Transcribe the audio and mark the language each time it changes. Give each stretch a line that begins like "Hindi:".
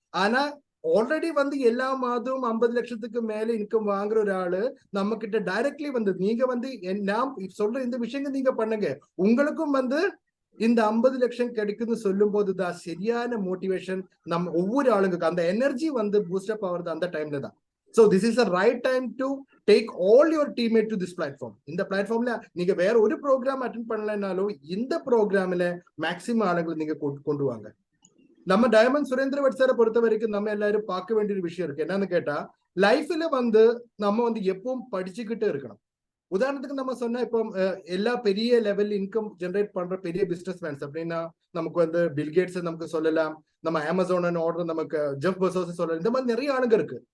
Tamil: ஆனா ஆல்ரெடி வந்து எல்லா மாதமும் 50 லட்சத்துக்கு மேல இன்கம் வாங்குற ஒரு ஆளு நம்ம கிட்ட டைரக்ட்லி வந்து நீங்க வந்து நான் சொல்ற இந்த விஷயங்கள் நீங்க பண்ணுங்க, உங்களுக்கும் வந்து இந்த 50 லட்சம் கிடைக்குன்னு சொல்லும் போதுதான் சரியான மோட்டிவேஷன். நம்ம ஒவ்வொரு ஆளுங்களுக்கு அந்த எனர்ஜி வந்து பூஸ்டப் ஆகுறது அந்த டைம்ல தான்.
English: So this is the right time to take all your teammate to this platform.
Tamil: இந்த பிளாட்ஃபார்ம்ல நீங்க வேற ஒரு ப்ரோக்ராம் அட்டென்ட் பண்ணலனாலும் இந்த ப்ரோக்ராம்ல மேக்சிமம் ஆளுங்களை நீங்க கொண்டு வாங்க. நம்ம டைமண்ட் சுரேந்திரவட் சாரை பொறுத்த வரைக்கும் நம்ம எல்லாரும் பார்க்க வேண்டிய ஒரு விஷயம் இருக்கு. என்னன்னு கேட்டா, லைஃப்ல வந்து நம்ம வந்து எப்பவும் படிச்சுக்கிட்டே இருக்கணும். உதாரணத்துக்கு நம்ம சொன்னா இப்போ எல்லா பெரிய லெவல் இன்கம் ஜெனரேட் பண்ற பெரிய பிசினஸ் மேன்ஸ் அப்படின்னா நமக்கு வந்து பில்கேட்ஸ் நமக்கு சொல்லலாம், நம்ம அமேசான் ஆர்டர் நமக்கு ஜெஃப் பெசோஸ் சொல்லலாம். இந்த மாதிரி நிறைய ஆளுங்க இருக்கு.